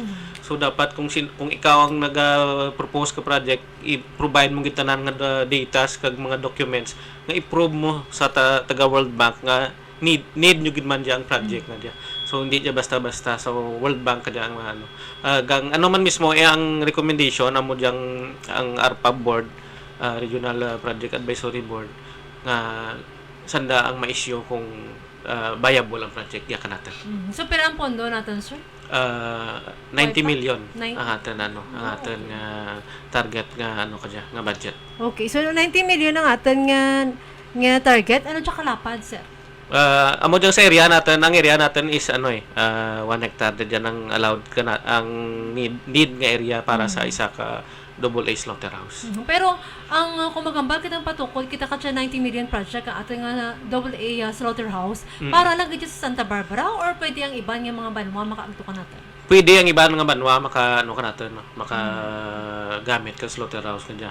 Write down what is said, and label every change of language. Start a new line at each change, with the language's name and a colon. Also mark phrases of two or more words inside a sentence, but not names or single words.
Kinaray-a: So dapat kung ikaw ang naga-propose ka project, i-provide mo gitanan nga data kag mga documents nga i-prove mo sa taga World Bank nga need nyo gid man dia ang project na dia. So hindi dia basta-basta sa World Bank kada ang gang man mismo ang recommendation amo diyang ang ARPA board, Regional Project Advisory Board nga sanda ang ma-issue kung viable ang project ya natin. So pero ang pondo natin sir? 90 million ang atin ang atin nga target nga nga budget. Okay, so 90 million ang atin nga target. Ano siya kalapad sir? Amo dyan sa area natin, ang area natin is 1 hectare diyan ang allowed ang need nga area para sa isa ka AA slaughterhouse. Pero ang kumagambal kitang patukod kita ka 90 million project ang ating AA slaughterhouse para lang gid sa Santa Barbara or pwede ang iban nga mga banwa makaagto ka natin? Pwede ang iban nga banwa makagamit ka slaughterhouse kadya.